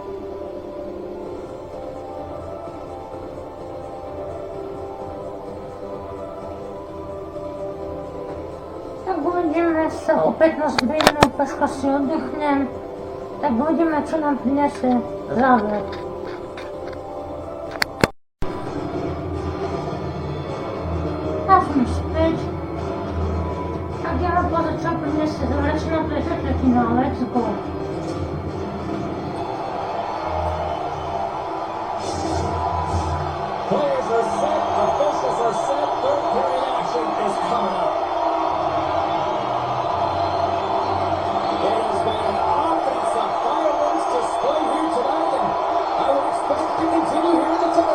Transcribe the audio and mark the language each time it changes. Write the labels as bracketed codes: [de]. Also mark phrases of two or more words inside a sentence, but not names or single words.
[sk] Tak uvidíme sa o 15 minút, troška si oddechnem. Tak uvidíme, čo nám prinesie záver. Späť. Tak ja mám pozrieť, čo prinesie záverečná tretina, [en] let's go. Players are set, officials are set, third period action is coming up. It has been an offensive fireworks display here tonight, and I would expect it to continue here in the third.